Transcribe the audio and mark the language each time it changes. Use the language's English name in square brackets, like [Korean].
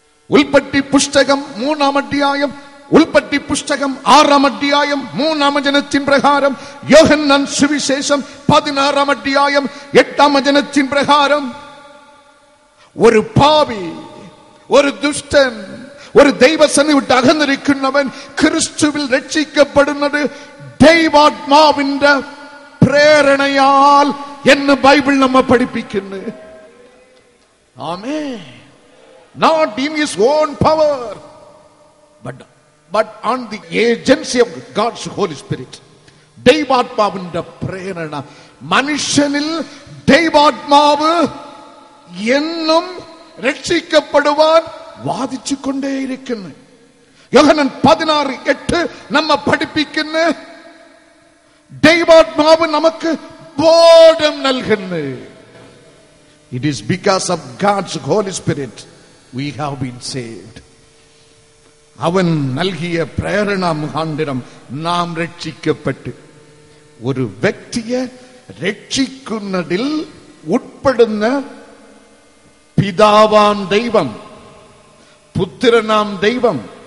[Malayalam] ഉൽപ്പത്തി പുസ്തകം 3-ാം അധ്യായം, ഉൽപ്പത്തി പുസ്തകം 6-ാം അധ്യായം 3-ാം വചനത്തിൻ പ്രകാരം, യോഹന്നാൻ സുവിശേഷം 16-ാം അധ്യായം 8-ാം വചനത്തിൻ പ്രകാരം, ഒരു പാപി, ഒരു ദുഷ്ടൻ, ഒരു ദൈവസന്നിധി വിട്ട് അകന്നിരിക്കുന്നവൻ ക്രിസ്തുവിൽ രക്ഷിക്കപ്പെടുന്നത് ദൈവാത്മാവിന്റെ പ്രേരണയാൽ എന്ന് ബൈബിൾ നമ്മെ പഠിപ്പിക്കുന്നു. ആമേൻ. [English] Not in his own power, but on the agency of God's Holy Spirit. [Malayalam] ദൈവാത്മാവിന്റെ പ്രേരണ. മനുഷ്യനിൽ ദൈവാത്മാവ് എന്നും രക്ഷിക്കപ്പെടുവാൻ വാദിച്ചുകൊണ്ടേയിരിക്കുന്നു. യോഹന്നാൻ 16:8 നമ്മെ പഠിപ്പിക്കുന്ന, ദൈവാത്മാവ് നമുക്ക് ബോധം നൽകുന്നു. [English] It is because of God's Holy Spirit we have been saved. [Malayalam] അവൻ നൽകിയ പ്രേരണ മുഖാന്തരം നാം രക്ഷിക്കപ്പെട്ടു. ഒരു വ്യക്തിയെ രക്ഷിക്കുന്നതിൽ ഉൾപ്പെടുന്ന പിതാവാം ദൈവം, പുത്രനാം ദൈവം,